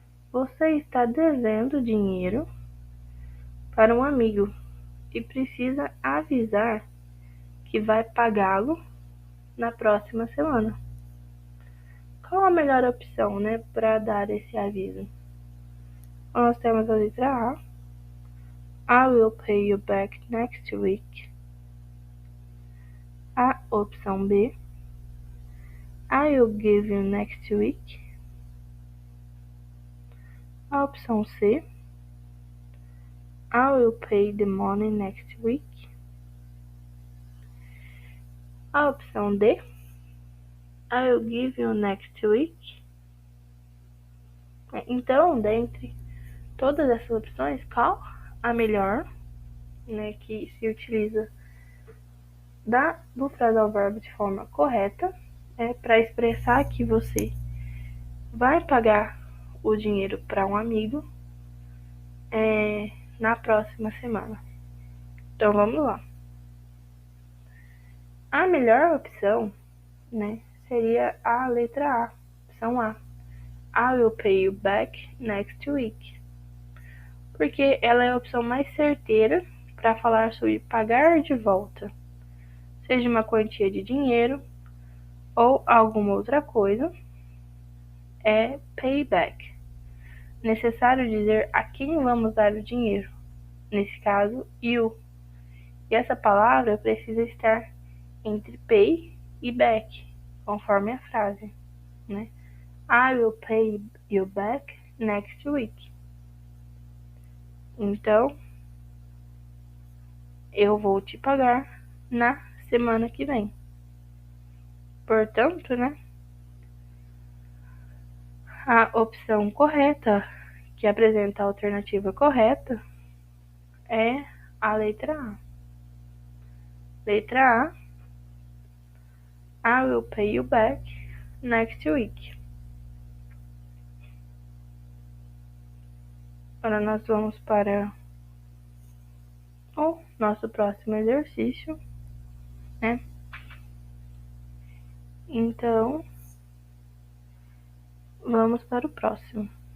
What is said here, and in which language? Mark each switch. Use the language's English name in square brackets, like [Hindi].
[Portuguese] Você está devendo dinheiro para um amigo e precisa avisar que vai pagá-lo na próxima semana. Qual a melhor opção, né, para dar esse aviso? Nós temos a letra A. [English] I will pay you back next week. [Portuguese] A opção B. [English] I will give you next week. [Portuguese] A opção C. [English] I will pay the money next week. [Portuguese] A opção D. [English] I will give you next week. [Portuguese] Então, dentre todas essas opções, qual a melhor, né, que se utiliza do phrasal verb de forma correta, para expressar que você vai pagar o dinheiro para um amigo na próxima semana. Então vamos lá. A melhor opção, né, seria a letra A, opção A. [English] I will pay you back next week. [Portuguese] Porque ela é a opção mais certeira para falar sobre pagar de volta, seja uma quantia de dinheiro ou alguma outra coisa, é payback. Necessário dizer a quem vamos dar o dinheiro, nesse caso, you. E essa palavra precisa estar entre pay e back, conforme a frase, né? [English] I will pay you back next week. [Portuguese] Então, eu vou te pagar na semana que vem. Portanto, né, a opção correta, que apresenta a alternativa correta, é a letra A. Letra A. [English] I will pay you back next week. [Portuguese] Agora nós vamos para o nosso próximo exercício, né? Então, vamos para o próximo.